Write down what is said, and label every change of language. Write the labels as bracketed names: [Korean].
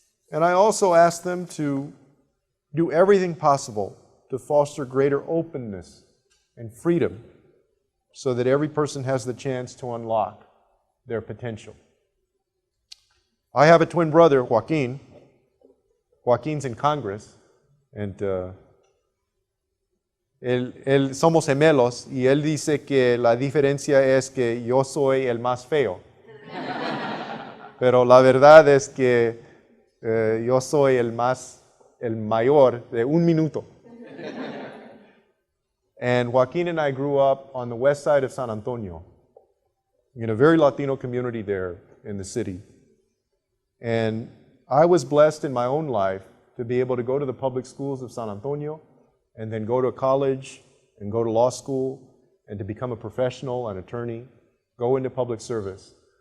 [English] And I also asked them to do everything possible to foster greater openness and freedom so that every person has the chance to unlock their potential. I have a twin brother, Joaquin. Joaquin's in Congress, and [Spanish] él somos gemelos, y él dice que la diferencia es que yo soy el más feo. Pero la verdad es que yo soy el mayor de 1 minuto. [English] And Joaquin and I grew up on the west side of San Antonio, in a very Latino community there in the city. And I was blessed in my own life to be able to go to the public schools of San Antonio and then go to college and go to law school and to become a professional, an attorney, go into public service.